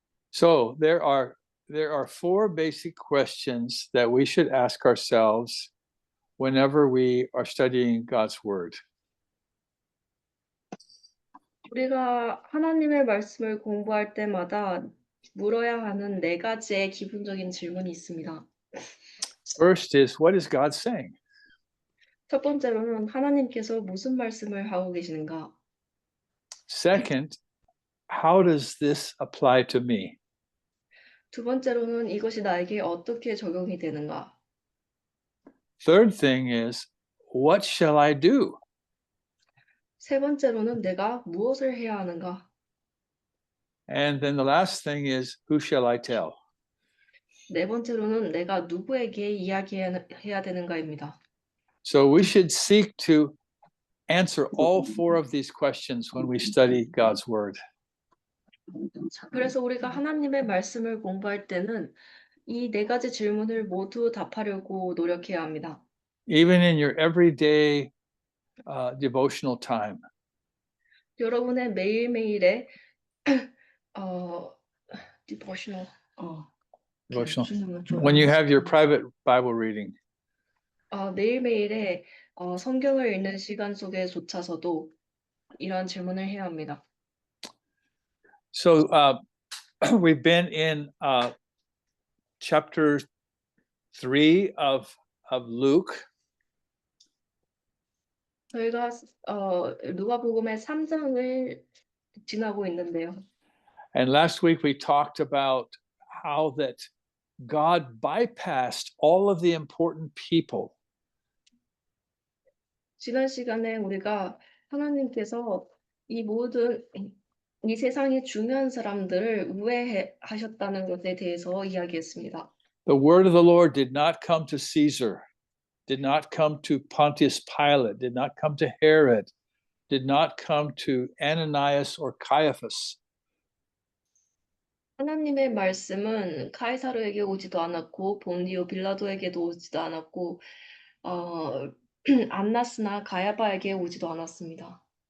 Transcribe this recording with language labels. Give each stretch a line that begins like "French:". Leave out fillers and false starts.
English: So there are four basic questions that we should ask ourselves whenever we are studying God's word.
Korean: 우리가 하나님의 말씀을 공부할 때마다 물어야 하는 네 가지의 기본적인 질문이 있습니다.
English: First is, what is God saying?
Korean: 첫 번째로는 하나님께서 무슨 말씀을 하고 계시는가?
English: Second, how does this apply to me?
Korean: 두 번째로는 이것이 나에게 어떻게 적용이 되는가?
English: Third thing is, what shall I do?
Korean: 세 번째로는 내가 무엇을 해야 하는가?
English: And then the last thing is, who shall I tell?
Korean: 네 번째로는 내가 누구에게 이야기해야 되는가입니다.
English: So we should seek to answer all four of these questions when we study God's word.
Korean: 그래서 우리가 하나님의 말씀을 공부할 때는 이 네 가지 질문을 모두 답하려고 노력해야 합니다.
English: Even in your everyday devotional time.
Korean: 여러분의 매일매일의 devotional
English: When you have your private Bible reading.
Korean: 매일매일의 성경을 읽는 시간 속에조차서도 이러한 질문을 해야 합니다.
English: So we've been in chapter 3 of Luke.
Korean: 저희가 누가복음의 3장을 지나고 있는데요.
English: And last week we talked about how that God bypassed all of the important people.
Korean: 지난 시간에 우리가 하나님께서 이 세상의 중요한 사람들을 우회하셨다는 것에 대해서 이야기했습니다.
English: The word of the Lord did not come to Caesar, did not come to Pontius Pilate, did not come to Herod, did not come to Ananias or Caiaphas.
Korean: 하나님의 말씀은 카이사르에게 오지도 않았고 본디오 빌라도에게도 오지도 않았고 안나스나 가야바에게 오지도 않았습니다.